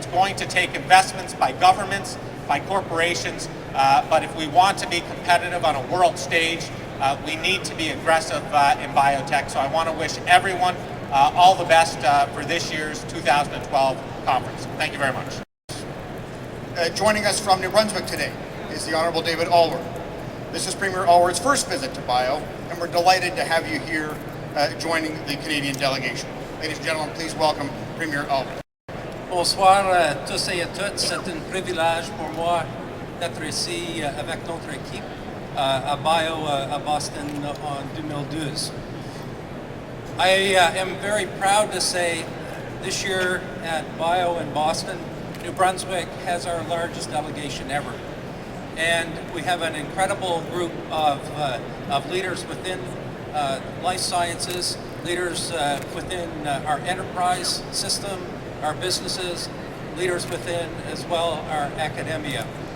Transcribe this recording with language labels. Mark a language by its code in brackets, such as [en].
[en] It's going to take investments by governments, by corporations, but if we want to be competitive on a world stage, we need to be aggressive in biotech. So I want to wish everyone all the best for this year's 2012 conference. Thank you very much. Joining us from New Brunswick today is the Honourable David Alward. This is Premier Alward's first visit to BIO, and we're delighted to have you here joining the Canadian delegation. Ladies and gentlemen, please welcome Premier Alward. [fr] Bonsoir à tous et à toutes. C'est un privilège pour moi d'être ici avec notre équipe à BIO à Boston en 2012. [en] I am very proud to say this year at BIO in Boston, New Brunswick has our largest delegation ever. And we have an incredible group of leaders within life sciences, leaders within our enterprise system, our businesses, leaders within as well our academia.